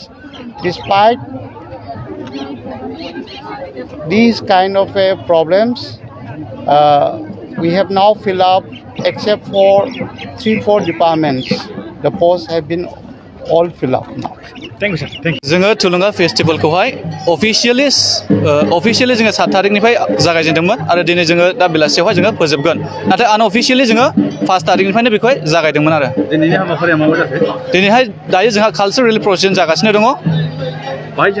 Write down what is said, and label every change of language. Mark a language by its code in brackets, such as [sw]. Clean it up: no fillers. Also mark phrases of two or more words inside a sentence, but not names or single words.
[en] Despite these kind of problems, we have now filled up, except for 3-4 departments, the posts have been all filled up now. Thank you, sir. Thank you. [brx] जोङो थुलुंगा फेस्टिवलखौहाय अफिशियेलि जोङो 7 तारिखनिफ्राय जागायजेनदोंमोन आरो दिनै जोङो दा बेलासियावहाय जोङो फोजोबगोन नाथाय आनअफिशियेलि जोङो 1 तारिखनिफ्रायनो बेखौहाय जागायदोंमोन आरो दिनैनि हाबाफारिया माबा जाखो दिनैहाय दायो जोंहा [en] cultural project [brx] जागासिनो दङ